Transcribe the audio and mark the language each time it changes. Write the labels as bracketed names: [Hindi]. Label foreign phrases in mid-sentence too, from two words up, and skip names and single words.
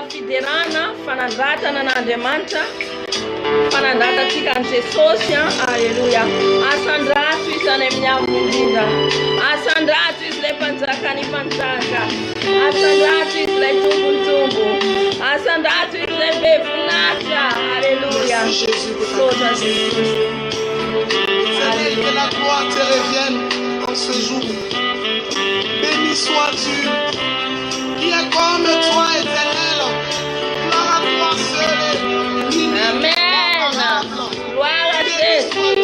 [Malagasy] Fiderana, fanandratana n'Andriamanitra. Fanandratatsika an' Jesosy. Hallelujah. Asandrato izany amin'ny avondrinda. Asandrato izy ilay mpanjakany mpanjaka. Asandrato izy ilay tombontombo. Asandrato izy ilay be voninahitra. Alléluia. Sotra Jésus. [French] Seigneur, que la gloire te revienne en ce jour. Béni sois-tu. Qui est comme toi, Éternel. Gloire à toi seul. Amen. Gloire à Jésus.